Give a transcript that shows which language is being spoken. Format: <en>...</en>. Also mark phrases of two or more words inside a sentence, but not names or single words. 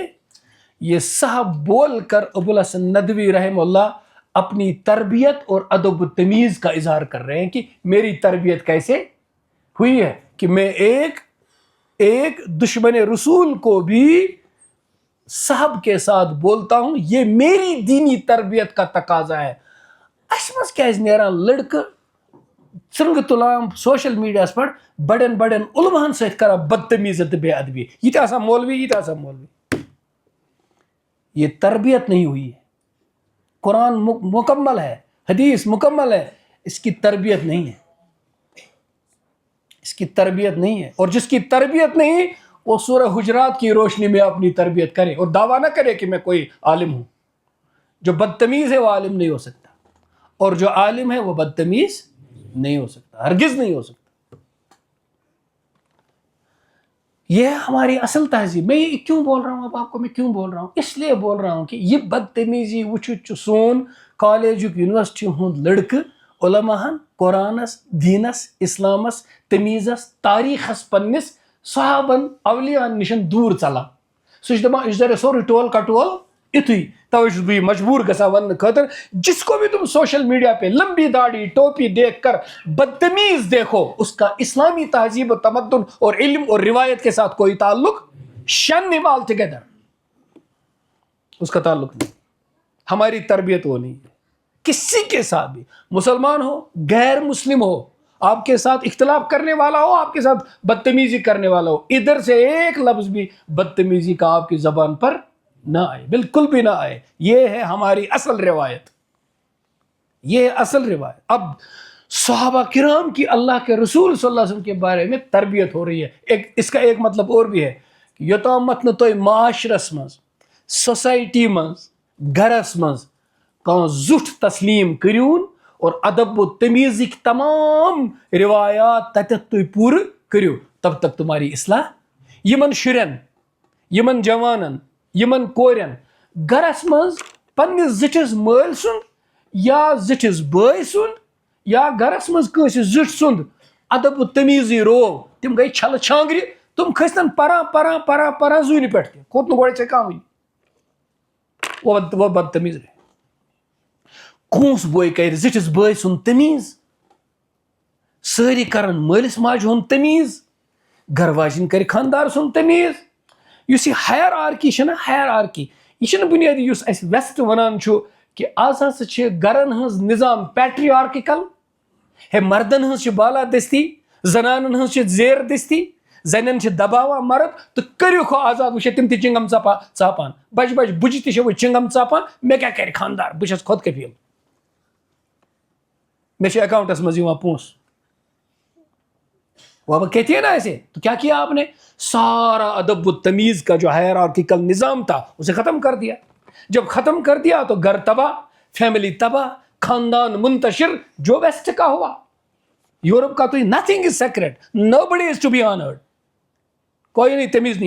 <ur>یہ صاحب بول کر ابو الحسن ندوی رحمہ اللہ اپنی تربیت اور ادب و تمیز کا اظہار کر رہے ہیں کہ میری تربیت کیسے ہوئی ہے کہ میں ایک دشمن رسول کو بھی صاحب کے ساتھ بولتا ہوں یہ میری دینی تربیت کا تقاضا ہے.</ur> <ks>اس مز کیاز نیران لڑکہ ژرنگہ تلان سوشل میڈیاس پہ بڑن بڑن علماءن ست کران بدتمیزی تو بے ادبی.</ks> <ur>یہ آسان مولوی یہ تربیت نہیں ہوئی ہے. قرآن مکمل ہے, حدیث مکمل ہے, اس کی تربیت نہیں ہے, اس کی تربیت نہیں ہے. اور جس کی تربیت نہیں وہ سورہ حجرات کی روشنی میں اپنی تربیت کرے اور دعویٰ نہ کرے کہ میں کوئی عالم ہوں. جو بدتمیز ہے وہ عالم نہیں ہو سکتا, اور جو عالم ہے وہ بدتمیز نہیں ہو سکتا, ہرگز نہیں ہو سکتا. یہ ہماری اصل تہذیب. میں یہ کیوں بول رہا ہوں اب آپ کو, میں کیوں بول رہا ہوں؟ اس لیے بول رہا ہوں کہ یہ بدتمیزی</ur> <ks>وچھت سون کالج یونیورسٹی ہند لڑکہ علماءن قرآنس دینس اسلامس تمیزس تاریخس پنس صحابن اولیاءن نشن دور ژلان. سہ دپان اس سورے ٹول کٹول اتھی. توے چھس بہ مجبور گژھان ون خاطر</ks> <ur>جس کو بھی تم</ur> <en>social media</en> <ur>پہ لمبی داڑھی ٹوپی دیکھ کر بدتمیز دیکھو, اس کا اسلامی تہذیب و تمدن اور علم اور روایت کے ساتھ کوئی تعلق شن</ur> <en>all together,</en> <ur>اس کا تعلق نہیں. ہماری تربیت وہ نہیں ہے. کسی کے ساتھ بھی, مسلمان ہو غیر مسلم ہو, آپ کے ساتھ اختلاف کرنے والا ہو, آپ کے ساتھ بدتمیزی کرنے والا ہو, ادھر سے ایک لفظ بھی بدتمیزی کا آپ کی زبان پر نہ آئے, بالکل بھی نہ آئے. یہ ہے ہماری اصل روایت, یہ اصل روایت. اب صحابہ کرام کی اللہ کے رسول صلی اللہ علیہ وسلم کے بارے میں تربیت ہو رہی ہے. اس کا ایک مطلب اور بھی ہے</ur> <ks>کہ یوتامت نہ تُہۍ معاشرس مز سوسائٹی مز گھرس مز کان زٹھ تسلیم کریون اور ادب و تمیزک تمام روایات تتت تُہۍ پورٕ کریو,</ks> <ur>تب تک تمہاری اصلاح.</ur> <ks>یمن شرین, یمن جوانن, یمن کورین گرس مز پننس زٹھس مٲلۍ سُنٛد یا زٹھس بٲے سُنٛد یا گرس مز کٲنٛسہِ زٹھ سُنٛد ادب و تمیزی روو, تم گئی چھلہٕ چھانگرِ, تم کھٔستن پران زوٗنہِ پٮ۪ٹھ تہِ, کھوٚت نہٕ گۄڈٕ ژےٚ کانٛہہ وٕنہِ.</ks> <ur>وہ بدتمیز رہے.</ur> <ks>کونس بوے کر زٹھس بٲے سُنٛد تمیز, سٲری کرن مٲلِس ماجہِ ہُنٛد تمیز, گھر واجن کر خاندار سُنٛد تمیز. یُس یہ ہائر آرکی چھنا, ہائر آرکی یہ چھنہٕ بنیادی یُس اسہِ ویسٹ ونان چھُ کہ آز ہسا چھِ گرن ہٕنٛز نظام پیٹریارکل. ہے مردن ہٕنٛز چھِ بالا دستی, زنانن ہٕنٛز چھِ زیر دستی, زنن چھِ دباوان مرد تو کٔرِو آزاد. وٕچھ تِم تہِ چنگم ژاپان, بجہِ بجہِ تہِ چھِ وۄنۍ چنگم ژاپان. مےٚ کیٛاہ کرِ خاندار, بہٕ چھَس خۄد کفیل, مےٚ چھِ اکاؤنٹس منٛز یِوان پونٛسہٕ.</ks> <ur>وہ اب کہتی ہے نا ایسے, تو کیا کیا آپ نے, سارا ادب و تمیز کا جو ہائرارکیکل نظام تھا اسے ختم کر دیا. جب ختم کر دیا تو گھر تباہ, فیملی تباہ, خاندان منتشر, جو ویسٹ کا ہوا. یورپ کا تو</ur> <en>nothing is secret, nobody is to be honoured,</en> <ur>کوئی نہیں, تمیز نہیں.</ur>